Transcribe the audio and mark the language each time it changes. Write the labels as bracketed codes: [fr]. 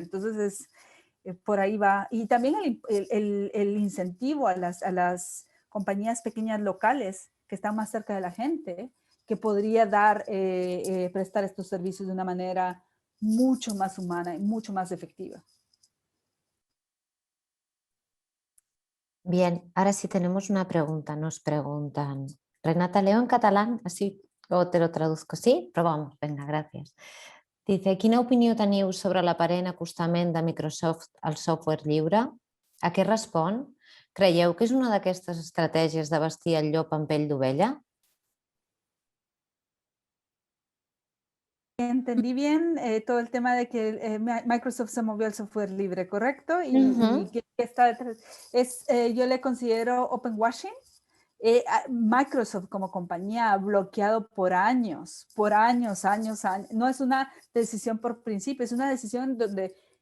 [es] Entonces, por ahí va. Y también el incentivo a las compañías pequeñas locales que están más cerca de la gente, que podría prestar estos servicios de una manera mucho más humana y mucho más efectiva. Bien, ahora sí tenemos una pregunta. Nos preguntan, Renata, leo en catalán, así o te lo traduzco. Sí, probamos. Venga, gracias. Dice, [ca] quina opinió teniu sobre l'aparent acostament de Microsoft al software lliure? A què respon? Creieu que és una d'aquestes estratègies de vestir el llop amb pell d'ovella? [es] Entendí bien todo el tema de que Microsoft se movió al software libre, ¿correcto? Y que está detrás. Yo le considero open washing. Microsoft como compañía ha bloqueado por años. No es una decisión por principio, es una decisión donde